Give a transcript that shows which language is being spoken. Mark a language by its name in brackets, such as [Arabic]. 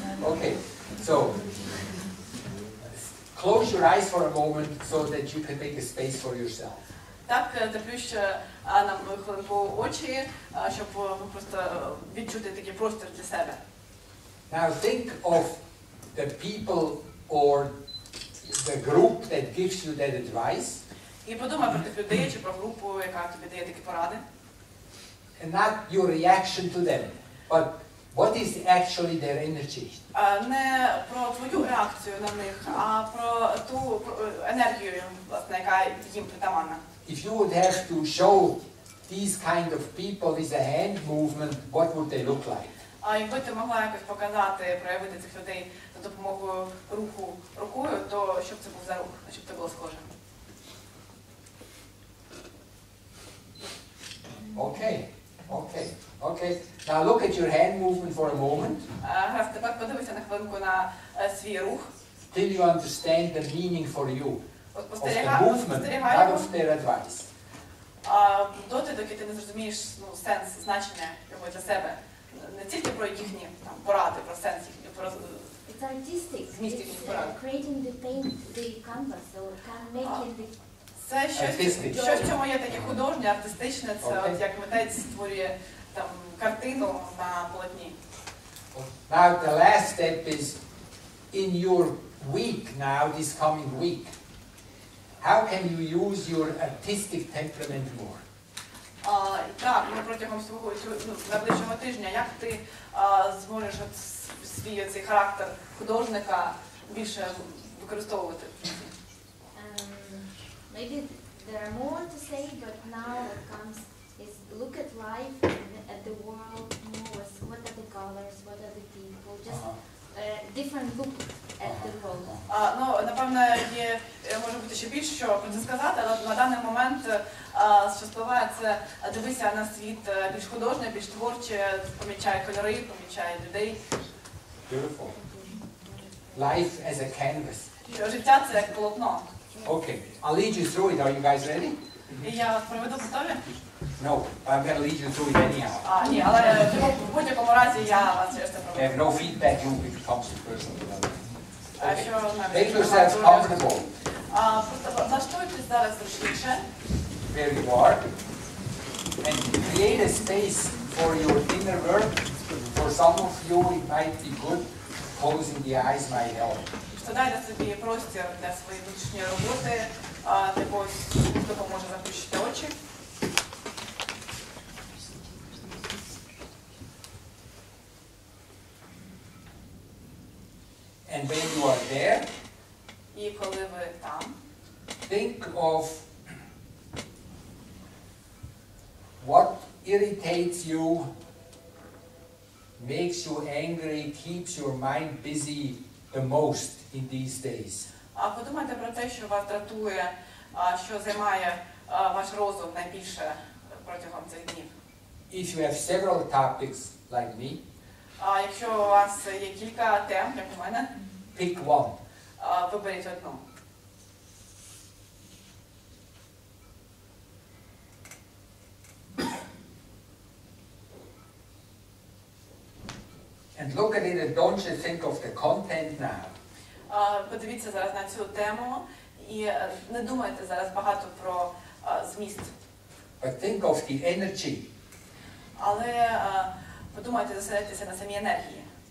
[English] Okay, so close your eyes for a moment so that you can make a space for yourself. [Ukrainian] Так, заплющ нам хвилинку очі, щоб просто відчути такий простір для себе. [English] Now think of the people or the group that gives you that advice. [Ukrainian] І подумай про тих людей чи про групу, яка тобі дає такі поради. [English] And not your reaction to them, but what is actually their energy. [Ukrainian] Не про твою реакцію на них, а про ту енергію, власне, яка їм притаманна. [English] If you would have to show these kind of people with a hand movement, what would they look like? [Ukrainian] А якби ти могла якось показати, проявити цих людей за допомогою руху рукою, то що б це був за рух, щоб це було схоже? [English] Okay. Now look at your hand movement for a moment. [Ukrainian] Гаразд, тепер подивися на хвилинку на свій рух. [English] Till you understand the meaning for you of the movement, [Ukrainian] Спостерігай [English] not of their advice. [Ukrainian] Доти, доки ти не зрозумієш сенс, значення його для себе. Не тільки про їхні поради, про сенс їхніх, про [English] It's artistic. [Ukrainian] зміст їхніх порад. [English] Creating the canvas or making the. [Ukrainian] Це щось, в чому є таке художнє, артистичне, це от як митець створює там картину на полотні. [English] Now the last step is in your week now, this coming week. How can you use your artistic temperament more? [Ukrainian] Так, протягом свого найближчого тижня, як ти зможеш свій цей характер художника більше використовувати? [English] Maybe there are more to say, but now what comes is look at life, at the world, what are the colors, what are the people, just different look at the world. [Ukrainian] Напевно, може бути ще більше, що про це сказати, але на даний момент, що спливає, це дивися на світ більш художньо, більш творче, помічає кольори, помічає людей. [English] Beautiful. Life as a canvas. [Ukrainian] Життя – це як полотно. [English] Okay, I'll lead you through it. Are you guys ready? [Ukrainian] І я вас проведу, готові? [English] No, but I'm going to lead you through it anyhow. [Ukrainian] Ні, але в будь-якому разі я вас через це [English] I [Ukrainian] проведу. [English] have no feedback loop if it comes to personal development. [Ukrainian] Що [English] Make yourselves comfortable [Ukrainian] Просто влаштуйтесь зараз зручніше. [English] where you are and create a space for your inner work. For some of you, it might be good. Closing the eyes might help. [Ukrainian] Дайте собі простір для своєї внутрішньої роботи, для когось допоможе заплющити очі. [English] And when you are there, [Ukrainian] І коли ви там, [English] think of what irritates you, makes you angry, keeps your mind busy the most in these days. [Ukrainian] подумайте про те, що вас дратує, що займає ваш розум найбільше протягом цих днів. [English] If you have several topics like me, [Ukrainian] Якщо у вас є кілька тем, як у мене, [English] pick one. [Ukrainian] виберіть одну. [English] And look at it and don't just think of the content now. [Ukrainian] Подивіться зараз на цю тему і не думайте зараз багато про зміст. [English] But think of the energy. [Ukrainian] Але подумайте, зосередитися на самій енергії.